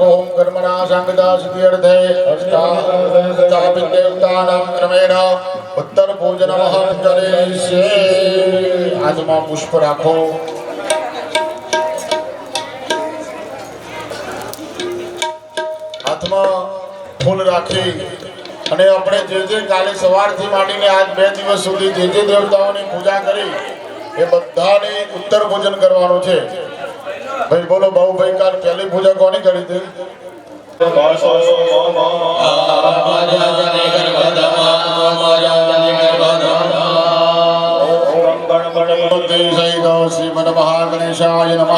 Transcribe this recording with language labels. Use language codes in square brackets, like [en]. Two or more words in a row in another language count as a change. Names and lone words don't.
[sa] ओम कर्मणा संगदा सिद्धि अर्थे स्थापित देवतानां क्रमेण उत्तर पूजनमहं करिष्ये. [gu] हाथમાં પુષ્પ રાખો. હાથમાં ફૂલ રાખી અને આપણે જે કાલે સવારથી માંડીને આજ 2 દિવસ સુધી જે દેવતાઓની પૂજા કરી એ બધાને ઉત્તર પૂજન કરવાનું છે. [hi] भाई बोलो बाबू भाई काल पहली पूजा कौन करी थी? [sa] श्रीमद महागणेशाय नमः.